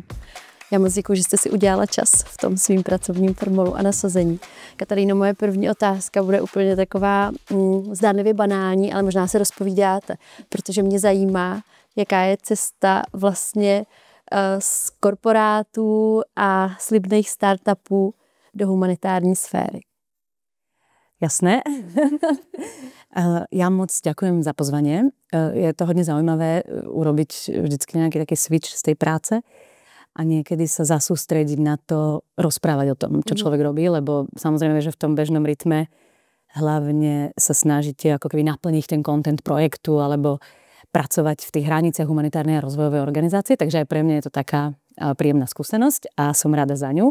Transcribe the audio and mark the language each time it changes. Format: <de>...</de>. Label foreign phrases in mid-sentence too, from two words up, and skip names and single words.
<cs>Já moc děkuji, že jste si udělala čas v tom svým pracovním formulu a nasazení. Kataríno, moje první otázka bude úplně taková zdánlivě banální, ale možná se rozpovídáte, protože mě zajímá, jaká je cesta vlastně z korporátů a slibných startupů do humanitární sféry.</cs> <sk>Jasné. Ja moc ďakujem za pozvanie. Je to hodne zaujímavé urobiť vždycky nejaký taký switch z tej práce a niekedy sa zasústrediť na to, rozprávať o tom, čo človek robí, lebo samozrejme, že v tom bežnom rytme hlavne sa snažíte ako keby naplniť ten content projektu alebo pracovať v tých hraniciach humanitárnej a rozvojovej organizácie, takže aj pre mňa je to taká príjemná skúsenosť a som rada za ňu.</sk>